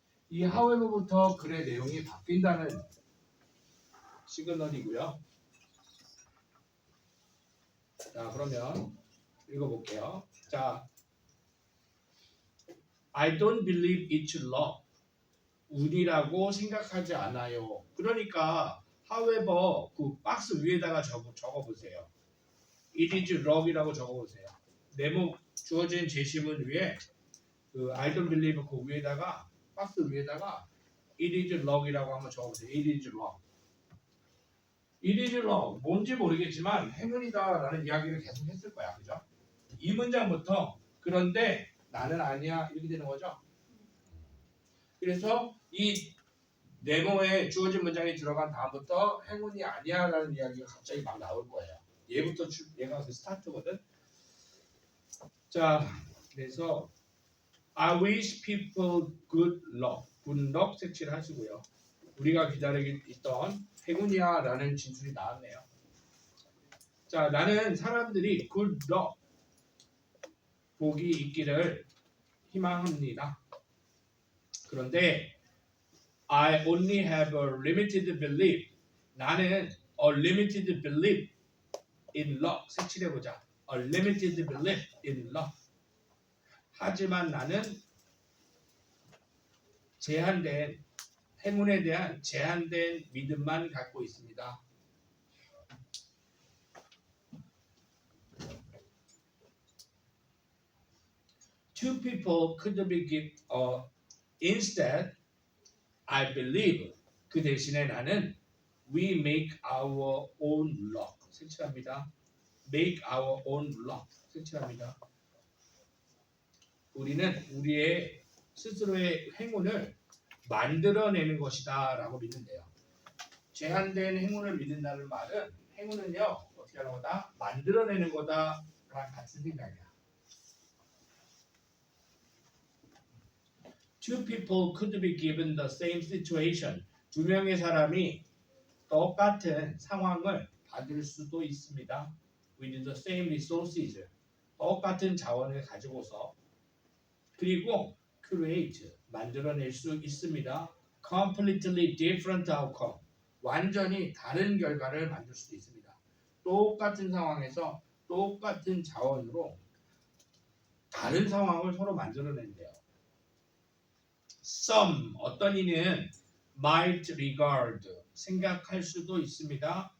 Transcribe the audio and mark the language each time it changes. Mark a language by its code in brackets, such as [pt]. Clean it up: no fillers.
[ko] 이 however부터 글의 내용이 바뀐다는 시그널이고요. 자, 그러면 읽어볼게요. 자, [en] I don't believe it's luck. [ko] 운이라고 생각하지 않아요. 그러니까 however 그 박스 위에다가 적어보세요. [en] It is luck [ko] 이라고 적어보세요. 네모 주어진 제시문 위에 그 [en] I don't believe [ko] 그 위에다가 박스 위에다가 [en] It is luck [ko] 이라고 한번 적어보세요. [en] It is luck. It is luck. [ko] 뭔지 모르겠지만 행운이다라는 이야기를 계속 했을 거야. 그죠? 이 문장부터 그런데 나는 아니야 이렇게 되는 거죠. 그래서 이 네모에 주어진 문장이 들어간 다음부터 행운이 아니야 라는 이야기가 갑자기 막 나올 거예요. 얘부터 얘가 그 스타트거든. 자, [en] 그래서 I wish people good luck. [ko] good luck 색칠을 하시고요. 우리가 기다리고 있던 행운이야 라는 진술이 나왔네요. 자, 나는 사람들이 good luck 복이 있기를 희망합니다. 그런데 [en] I only have a limited belief. [ko] 나는 [en] a limited belief in luck. [ko] 색칠해보자. [en] A limited belief in luck. [ko] 하지만 나는 제한된 행운에 대한 제한된 믿음만 갖고 있습니다. [en] Two people could be given instead I believe [ko] 그 대신에 나는 [en] we make our own luck [ko] 색칠합니다. [en] make our own luck [ko] 색칠합니다. 우리는 우리의 스스로의 행운을 만들어내는 것이다 라고 믿는데요. 제한된 행운을 믿는다는 말은 행운은요 어떻게 하는 거다? 만들어내는 거다 라는 같은 생각이야. [en] Two people could be given the same situation. [ko] 두 명의 사람이 똑같은 상황을 받을 수도 있습니다. [en] With the same resources. [ko] 똑같은 자원을 가지고서 그리고 create 만들어낼 수 있습니다. [en] Completely different outcome. [ko] 완전히 다른 결과를 만들 수도 있습니다. 똑같은 상황에서 똑같은 자원으로 다른 상황을 서로 만들어낸대요. Some 어떤 이는 [en] might regard [ko] 생각할 수도 있습니다.